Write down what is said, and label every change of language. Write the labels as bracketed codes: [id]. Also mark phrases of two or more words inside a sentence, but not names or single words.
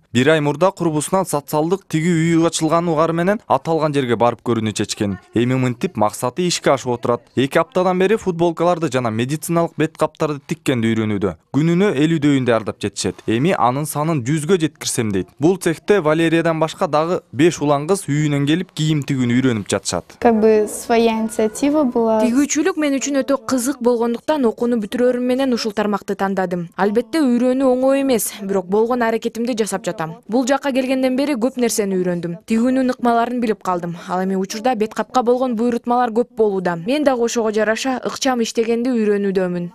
[ky] Бир ай мурда курбусунан социалдык тигүү үйү ачылганы угары менен аталган жерге барып көрүүнү чечкен. Эми мынтип максаты ишке ашып отурат. 2 аптадан бери футболкаларды жана медициналык бет каптарды тиккенди үйрөнүүдө. Күнүнө 50 даярдап жетишет. Эми анын санын 100гө жеткирсем дейт. Бул цехте Валериядан башка дагы 5 улан кыз үйүнөн келип кийим тигүүнү үйрөнүп жатышат. [ru] Как бы своя инициатива была. [ky] Тигүүчүлүк мен үчүн өтө кызык болгондуктан окууну бүтүрөрүм менен ушул тармакты тандадым. Албетте үйрөнүү оңой эмес, бирок болгон аракетимди жасап жатам. Бул жакка келгенден бери көп нерсени үйрөндүм. Тигүүнүн ыкмаларын билип калдым. Ал эми учурда бет капка болгон буйрутмалар көп болууда. Мен дагы ошого жараша ыкчам иштегенди үйрөнүүдөмүн.